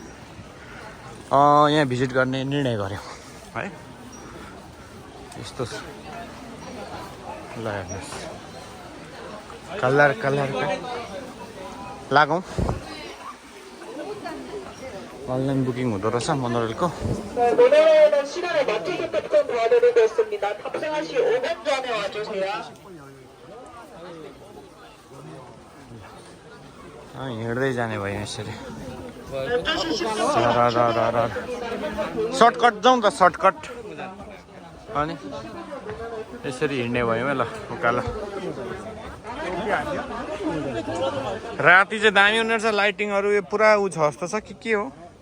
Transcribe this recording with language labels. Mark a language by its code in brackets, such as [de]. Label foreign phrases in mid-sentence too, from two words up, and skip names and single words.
[ne] यहाँ भिजिट गर्ने निर्णय गऱ्यौँ है यस्तो ल हेर्नुहोस् कलर लागौँ [en] online booking [ne] हुँदो रहेछ मोनोरेलको [ko] 모노레일은 시간에 맞춰서 도와드리고 있습니다. 탑승하시 5분 전에 와주세요. [ne] हिँड्दै जाने भयो यसरी सर्टकट जाउँ त सर्टकट अनि यसरी हिँड्ने भयो है ल उकालो राति चाहिँ दामी हुने रहेछ लाइटिङहरू यो पुरा उ छ जस्तो छ के हो